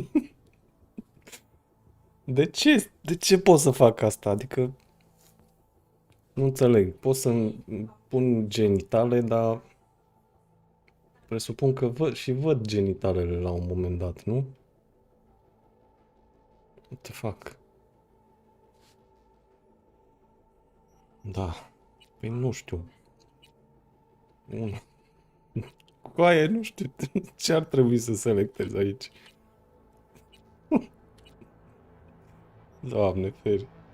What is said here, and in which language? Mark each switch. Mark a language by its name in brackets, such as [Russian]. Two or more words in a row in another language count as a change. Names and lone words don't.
[Romanian] De ce? De ce pot să fac asta? Adică nu înțeleg. Pot să pun genitale, dar presupun că văd genitalele la un moment dat, nu? [English] What the fuck? [Romanian] Da. Păi nu știu. Una. Coaie, nu știu ce ar trebui să selectez aici. Doamne, feri.